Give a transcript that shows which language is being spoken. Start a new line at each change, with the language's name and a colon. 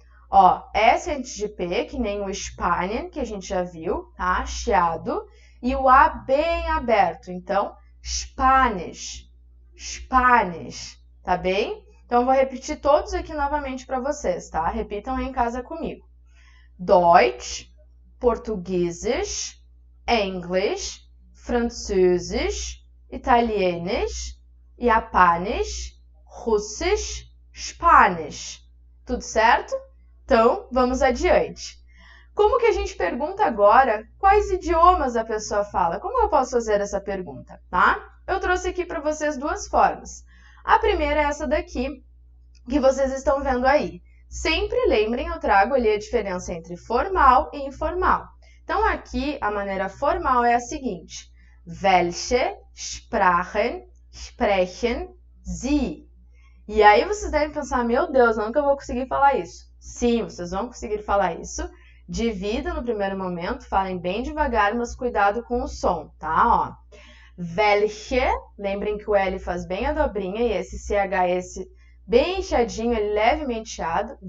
Portuguese: Ó, S antes de P, que nem o Spanien, que a gente já viu, tá? Chiado. E o A bem aberto. Então, Spanish. Spanish. Tá bem? Então, eu vou repetir todos aqui novamente para vocês, tá? Repitam aí em casa comigo.
German: Deutsch, Portugiesisch, Englisch, Französisch, Italienisch, Japanisch, Russisch, Spanisch.
Portuguese: Tudo certo? Então, vamos adiante. Como que a gente pergunta agora quais idiomas a pessoa fala? Como eu posso fazer essa pergunta, tá? Eu trouxe aqui para vocês duas formas. A primeira é essa daqui, que vocês estão vendo aí. Sempre lembrem, eu trago ali a diferença entre formal e informal. Então, aqui, a maneira formal é a seguinte.
German: Welche Sprachen sprechen Sie?
Portuguese: E aí vocês devem pensar, meu Deus, nunca vou conseguir falar isso. Sim, vocês vão conseguir falar isso. Dividam no primeiro momento, falem bem devagar, mas cuidado com o som, tá? Ó. Welche, lembrem que o L faz bem a dobrinha e esse CH, esse bem inchadinho, ele levemente inchado.